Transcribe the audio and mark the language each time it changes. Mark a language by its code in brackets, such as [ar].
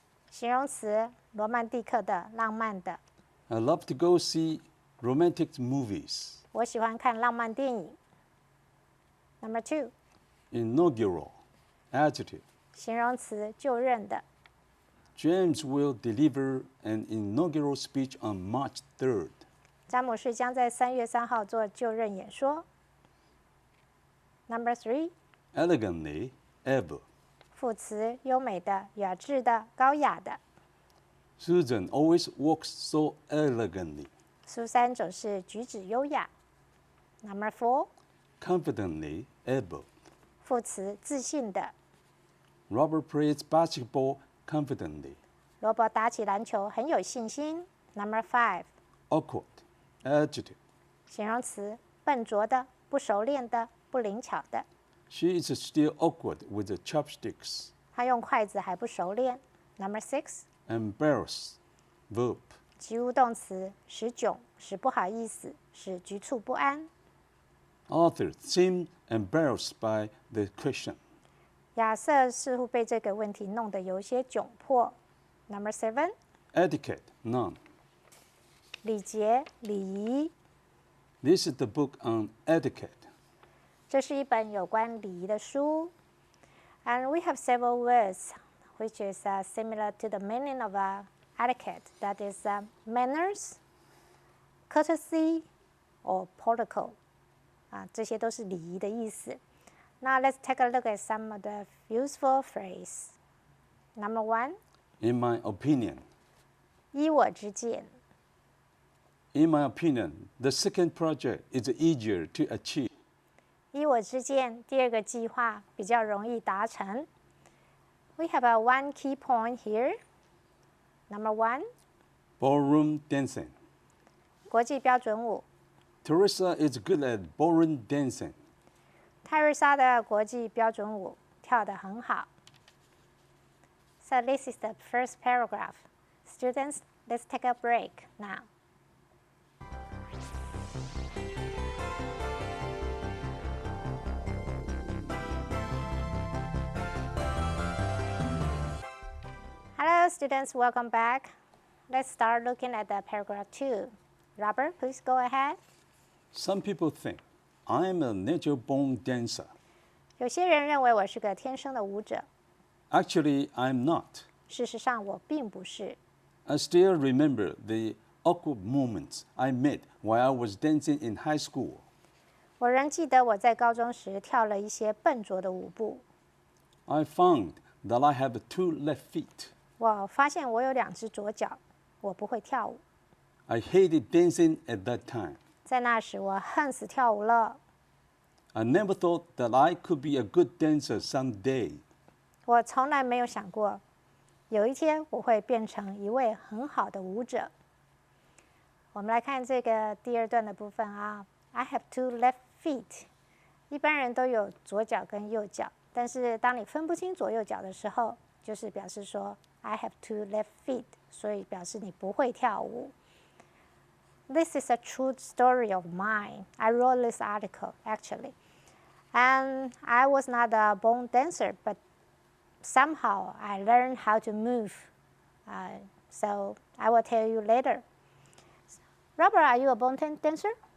[zh] 形容词，罗曼蒂克的、浪漫的。 [en] I love to go see romantic movies. [zh] 我喜欢看浪漫电影。 [en] Number 2, Inaugural adjective. [zh] 形容词，就任的。 [en] James will deliver an inaugural speech on March 3rd. [zh] 詹姆士将在3月3号做就任演说。 [en] Number 3, Elegantly adverb. [zh] 副词，优美的、雅致的、高雅的。 [en] Susan always walks so elegantly. [zh] 苏珊总是举止优雅。 [en] Number 4, Confidently adverb. [zh] 副词，自信的。 [en] Robert plays basketball confidently. [zh] 罗伯打起篮球很有信心。 [en] Number 5, Awkward adjective. [zh] 形容词，笨拙的、不熟练的、不灵巧的。 [en] She is still awkward with the chopsticks. [zh] 他用筷子还不熟练。 [en] Number 6, Embarrass verb. [zh] 及物动词，使窘、使不好意思、使局促不安。 [en] Arthur seemed embarrassed by the question. [zh] 亚瑟似乎被这个问题弄得有些窘迫。 [en] Number 7, Etiquette noun. [zh] 礼节、礼仪。 [en] This is the book on etiquette. [zh] 这是一本有关礼仪的书。 [en] And we have several words which is similar to the meaning of etiquette. That is manners, courtesy, or protocol. [zh] 这些都是礼仪的意思。 [en] Now let's take a look at some of the useful phrases. Number 1, In my opinion. [zh] 依我之见。 [en] In my opinion, the second project is easier to achieve. [zh] 依我之见，第二个计划比较容易达成。 [en] We have one key point here. Number 1, Ballroom dancing. [zh] 国际标准舞。 [en] Teresa is good at ballroom dancing. [zh] 泰瑞莎的国际标准舞跳得很好。 [en] So this is the first paragraph. Students, let's take a break now. Hello, students. Welcome back. Let's start looking at the paragraph 2. Robert, please go ahead. Some people think I am a natural-born dancer. [zh] 有些人认为我是个天生的舞者， [en] Actually, I'm not. [zh] 事实上我并不是。 [en] I still remember the awkward moments I met while I was dancing in high school. [zh] 我仍记得我在高中时跳了一些笨拙的舞步。 [en] I found that I have 2 left feet. [zh] 我发现我有2只左脚，我不会跳舞。 [en] I hated dancing at that time. [zh] 在那时，我恨死跳舞了。 [en] I never thought that I could be a good dancer someday. [zh] 我从来没有想过，有一天我会变成一位很好的舞者。我们来看这个第2段的部分啊。 [en] I have 2 left feet。 [zh] 一般人都有左脚跟右脚，但是当你分不清左右脚的时候，就是表示说 [en] I have 2 left feet， [zh] 所以表示你不会跳舞。 [en] This is a true story of mine. I wrote this article actually. And I was not a born dancer, but somehow I learned how to move. So I will tell you later. Robert, are you a born dancer?